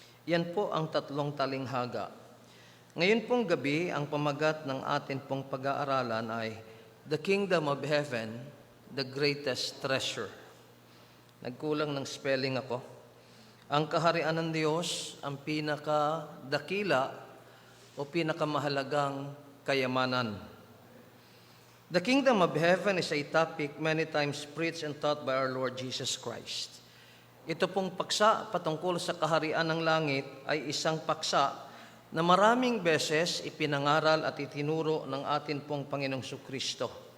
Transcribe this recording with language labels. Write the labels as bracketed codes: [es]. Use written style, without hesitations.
[tl] Yan po ang tatlong talinghaga. Ngayon pong gabi, ang pamagat ng atin pong pag-aaralan ay [en] The Kingdom of Heaven, the Greatest Treasure. [tl] Nagkulang ng spelling ako. Ang kaharian ng Diyos, ang pinakadakila o pinakamahalagang kayamanan. [en] The Kingdom of Heaven is a topic many times preached and taught by our Lord Jesus Christ. [tl] Ito pong paksa patungkol sa kaharian ng langit ay isang paksa na maraming beses ipinangaral at itinuro ng atin pong Panginoong Kristo.